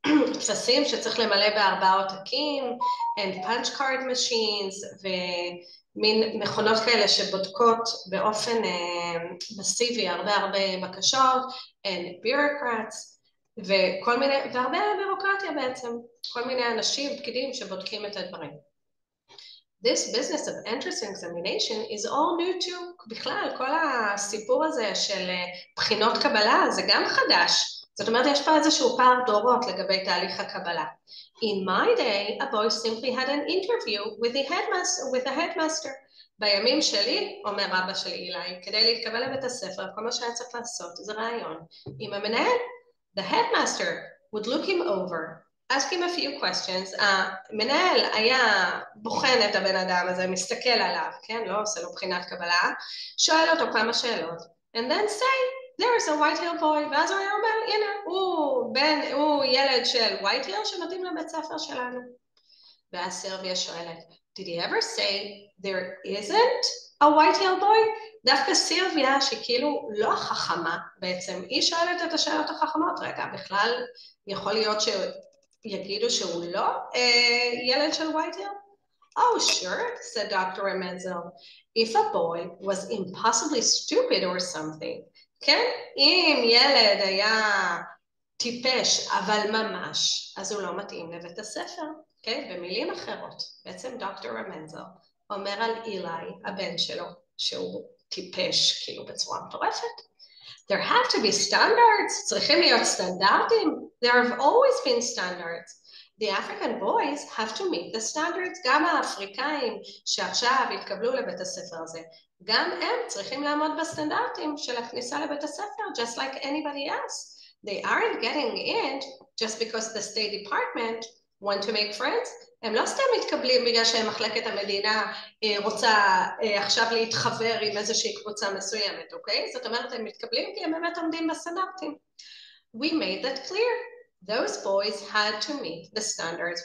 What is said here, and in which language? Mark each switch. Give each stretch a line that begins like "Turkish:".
Hebrew: בטפסים שצריך למלא ב4 עותקים,
English: and punch card machines,
Hebrew: ומין מכונות כאלה שבודקות באופן מסיבי הרבה בקשות,
English: and bureaucrats,
Hebrew: וכל מיני, והרבה בירוקרטיה בעצם, כל מיני אנשים, פקידים שבודקים את הדברים.
English: This business of entrance examination is all new to,
Hebrew: בכלל, כל הסיפור הזה של בחינות קבלה, זה גם חדש. זאת אומרת, יש פה איזשהו פער דורות לגבי תהליך הקבלה.
English: In my day, a boy simply had an interview with the headmaster.
Hebrew: בימים שלי, אומר אבא של אילי, כדי להתקבל לבית הספר, כל מה שהיה צריך לעשות זה רעיון. עם המנהל,
English: the headmaster would look him over, ask him a few questions.
Hebrew: המנהל היה בוחן את הבן אדם הזה, מסתכל עליו, כן? לא עושה לו בחינת קבלה, שואל אותו כמה שאלות,
English: and then say, there is a White Hill boy,
Hebrew: ואז הוא היה אומר, הנה, הוא ילד של White Hill שמתאים לבית ספר שלנו. ואז סילביה שואלת,
English: did he ever say there isn't a White Hill boy?
Hebrew: דווקא סילביה שכאילו לא החכמה בעצם, היא שואלת את השאלות החכמות, רגע, בכלל יכול להיות שיגידו שהוא לא ילד של White Hill?
English: Oh, sure, said Dr. Remenzel. If a boy was impossibly stupid or something, כן?
Hebrew: אם ילד היה טיפש, אבל ממש, אז הוא לא מתאים לבית הספר. Okay, במילים אחרות, בעצם דוקטור רמנזל אומר על אילי, הבן שלו, שהוא טיפש כאילו בצורה מטורפת.
English: There have to be standards,
Hebrew: צריכים להיות סטנדרטים.
English: There have always been standards. The African boys have to meet the standards.
Hebrew: גם האפריקאים שעכשיו התקבלו לבית הספר הזה, גם הם צריכים לעמוד בסטנדרטים של הכניסה לבית הספר,
English: just like anybody else. They aren't getting in just because the State Department want to make friends.
Hebrew: הם לא סתם מתקבלים בגלל שמחלקת המדינה רוצה עכשיו להתחבר עם איזושהי קבוצה מסוימת, אוקיי? זאת אומרת, הם מתקבלים כי הם באמת עומדים בסטנדרטים.
English: We made that clear. Those boys had to meet the standards.